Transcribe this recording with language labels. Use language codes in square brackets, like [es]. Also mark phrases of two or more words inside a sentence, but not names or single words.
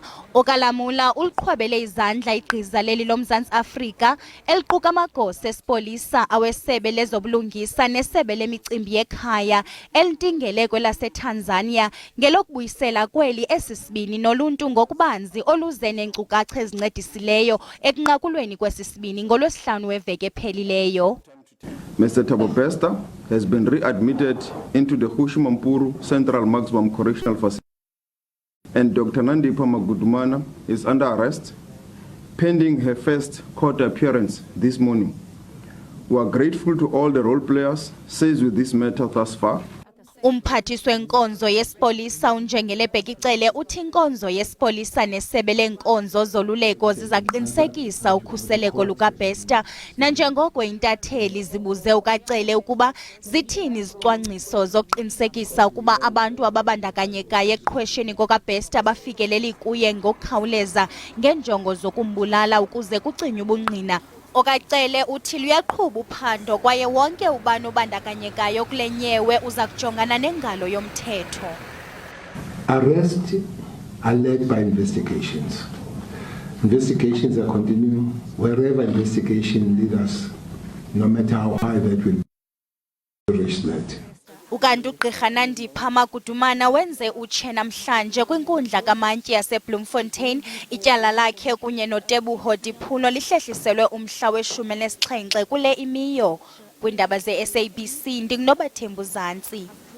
[xh] OkaLamola uliqhwabele izandla igqiza leli loMzantsi Afrika eliquka amagosa esipolisa, awesebe lezobulungisa nesebe lemicimbi yekhaya elintingele kwelaseTanzania ngelokubuyisela kweli sbini noluntu ngokubanzi oluze neenkcukacha ezincedisileyo ekunqakulweni kwesisbini ngoLwesiHlanu weveki ephelileyo. [en] Mr. Thabo Bester has been readmitted into the Mampuru Central Maximum Correctional Facility, and Dr. Nandipha Magudumana is under arrest pending her first court appearance this morning. We are grateful to all the role players seized with this matter thus far. [xh] Umphathiswa wenkonzo yesipolisa uNjengele Bhekicele uthi inkonzo yesipolisa nesebe lenkonzo zoluleko zizaqinisekisa ukhuseleko lukaBester, nanjengoko intatheli zibuze ukaCele ukuba zithini izicwangciso zokuqinisekisa ukuba abantu ababandakanyekayo eqhwesheni kokaBester bafikeleli kuye ngokukhawuleza ngenjongo zokumbulala ukuze kucinywe ubungqina. OkaCele uthi luyaqhuba uphando kwaye wonke ubani obandakanyekayo kule nyewe uza kujongana nengalo yomthetho. [en] Arrests are led by investigations. Investigations are continuing wherever investigation leads us, no matter how high that will reach that. [xh] Ukanti uGqirha Nandipha Magudumana wenze utshe namhlanje kwinkundla kamantyi yase-Bloemfontein. Ityala lakhe kunye noTeboho Diphulo lihlehliselwe umhla we-17 kule imiyo. Kwiindaba ze-SABC ndinguNobathembu Zantsi.